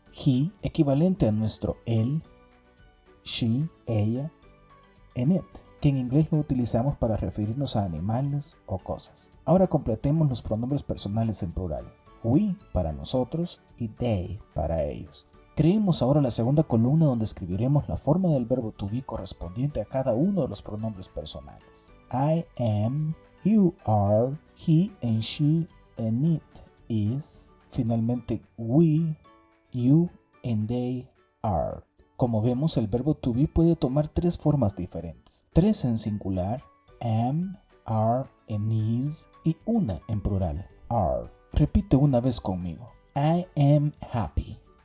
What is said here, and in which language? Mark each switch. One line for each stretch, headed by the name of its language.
Spanish: He, equivalente a nuestro él, she, ella,
English: and it,
Spanish: que en inglés lo utilizamos para referirnos a animales o cosas. Ahora completemos los pronombres personales en plural. We, para nosotros, y they, para ellos. Creemos ahora la segunda columna donde escribiremos la forma del verbo to be correspondiente a cada uno de los pronombres personales.
English: I am, you are, he and she and it is. Finalmente, we, you and they are.
Spanish: Como vemos, el verbo to be puede tomar tres formas diferentes. 3 en singular,
English: am, are and is,
Spanish: y una en plural, are. Repite una vez conmigo.
English: I am happy.